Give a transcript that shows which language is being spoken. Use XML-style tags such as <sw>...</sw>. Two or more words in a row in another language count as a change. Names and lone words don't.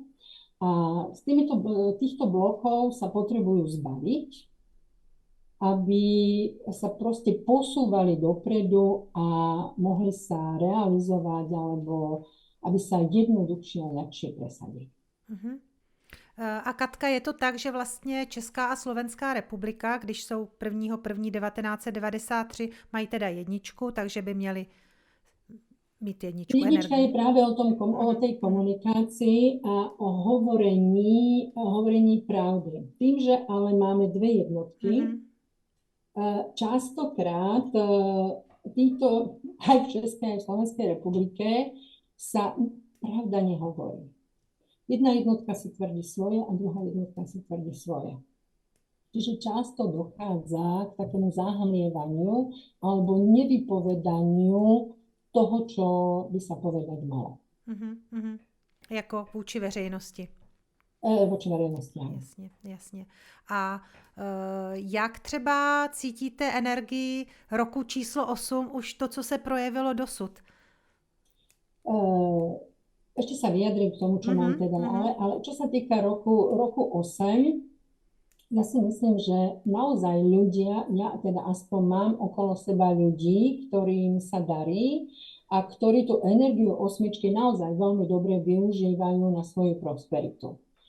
<sk>A z týchto blokov sa potrebujú zbaviť, aby sa proste posúvali dopredu a mohli sa realizovať alebo aby sa jednoduchšie a ľahšie presadili. Uh-huh.</sk> <cs>A Katka, je to tak, že vlastně Česká a Slovenská republika, když jsou 1.1.1993, mají teda jedničku, takže by měli mít jedničku Jednička energii.</cs> <sk>je práve o tej komunikácii a o hovorení pravdy. Tým, že ale máme dve jednotky, častokrát títo aj v Českej aj v Slovenskej republike sa pravda nehovorí. Jedna jednotka si tvrdí svoje a druhá jednotka si tvrdí svoje. Čiže často dochádza k takému zahmlievaniu alebo nevypovedaniu toho, čo by sa povedať malo.</sk> <cs>Jako vůči veřejnosti.</cs> <sk>Voči verejnosti, áno.</sk> <cs>Jasně. A jak třeba cítíte energii roku číslo 8, už to, co se projevilo dosud?</cs> <sk>Ešte sa vyjadrím k tomu, čo mám teda, ale čo sa týka roku 8, ja si myslím, že naozaj ľudia, ja teda aspoň mám okolo seba ľudí, ktorým sa darí a ktorí tú energiu osmičky naozaj veľmi dobre využívajú na svoju prosperitu.</sk>